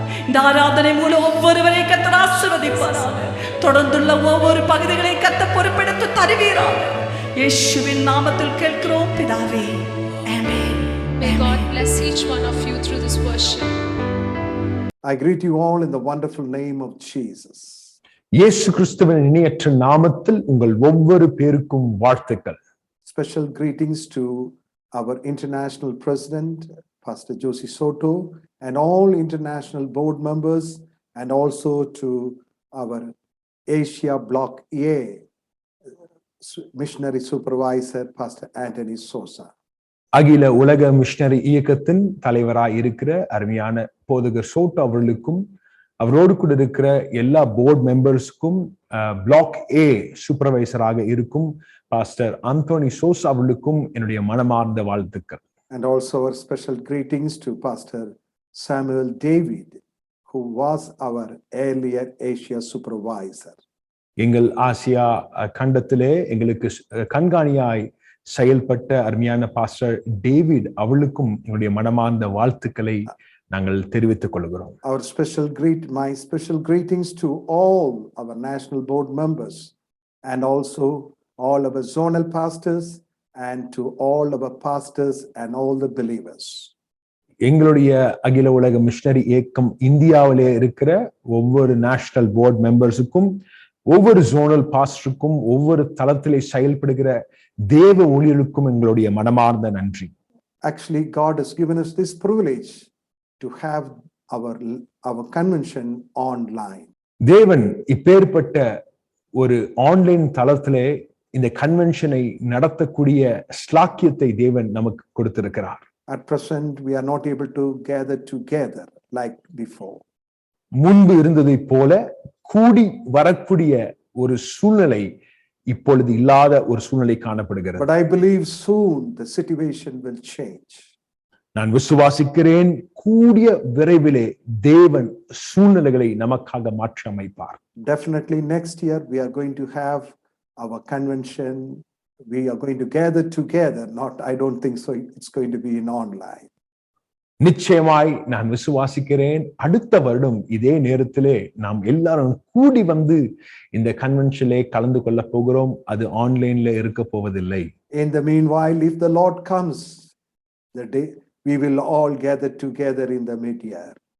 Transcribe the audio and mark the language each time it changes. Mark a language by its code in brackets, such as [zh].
[ta] இந்த ஆராதனை மூலம் ஒவ்வொருவரையும் கர்த்தர் ஆசீர்வதிப்பாராக. தொடர்ந்துள்ள ஒவ்வொரு பகுதிகளையும் கர்த்தர் பொறுப்பெடுத்து தருவீராக. இயேசுவின் நாமத்தில் கேட்கிறோம் பிதாவே. ஆமென். [en] May God bless each one of you through this worship. I greet you all in the wonderful name of Jesus. [ta] இயேசு கிறிஸ்துவின் இணையற்ற நாமத்தில் உங்கள் ஒவ்வொரு பேருக்கும் வாழ்த்துக்கள். [en] Special greetings to our international president, Pastor Josie Soto, and all international board members, and also to our Asia Block A missionary supervisor, Pastor Anthony Sosa. [ta] அகில உலக மிஷனரி இயக்கத்தின் தலைவராய் இருக்கிற அருமையான போதகர் சோட்டோ அவர்களுக்கும் அவரோடு கூட இருக்கிற எல்லா போர்ட் மெம்பர்ஸ்க்கும் பிளாக் ஏ சூப்பர்வைசராக இருக்கும் பாஸ்டர் ஆந்தோனி சோசா அவர்களுக்கும் என்னுடைய மனமார்ந்த வாழ்த்துக்கள். [en] And also our special greetings to Pastor Samuel David, who was our earlier Asia supervisor. [ta] எங்கள் ஆசியா கண்டத்திலே எங்களுக்கு கண்காணியாய் செயல்பட்ட அருமையான பாஸ்டர் டேவிட் அவளுக்கும் எங்களுடைய மனமார்ந்த வாழ்த்துக்களை நாங்கள் தெரிவித்துக் கொள்கிறோம். [en] My special greetings to all our national board members and also all our zonal pastors and to all our pastors and all the believers. [ta] எங்களுடைய அகில உலக மிஷனரி இயக்கம் இந்தியாவிலே இருக்கிற ஒவ்வொரு நேஷனல் போர்ட் மெம்பர்ஸுக்கும் ஒவ்வொரு ஜோனல் பாஸ்டருக்கும் ஒவ்வொரு தளத்திலே செயல்படுகிற தேவ ஊழியர்களுக்கும் எங்களுடைய மனமார்ந்த நன்றி. [en] Actually, God has given us this privilege to have our convention online. [ta] தேவன் இப்பேற்பட்ட ஒரு ஆன்லைன் தளத்திலே இந்த கன்வென்ஷனை நடத்தக்கூடிய ஸ்லாக்கியத்தை தேவன் நமக்கு கொடுத்திருக்கிறார். [en] At present, we are not able to gather together like before. [ta] முன்பு இருந்ததை போல கூடி வரக்கூடிய ஒரு சூழ்நிலை இப்பொழுது இல்லாத ஒரு சூழ்நிலை காணப்படுகிறது. [en] But I believe soon the situation will change. [ta] நான் விசுவாசிக்கிறேன் கூடிய விரைவிலே தேவன் சூழ்நிலைகளை நமக்காக மாற்றி அமைப்பார். [en] Definitely next year we are going to have our convention. We are going to gather together. I don't think so. It's going to be in online. [ta] நிச்சயமாய் நான் விசுவாசிக்கிறேன் அடுத்த வருடம் இதே நேரத்திலே நாம் எல்லாரும் கூடி வந்து இந்த கன்வென்ஷனிலே கலந்து கொள்ள போகிறோம். அது ஆன்லைன்ல இருக்க போவதில்லை. [en] In the meanwhile, if the Lord comes, the day we will all gather together in the mid-year.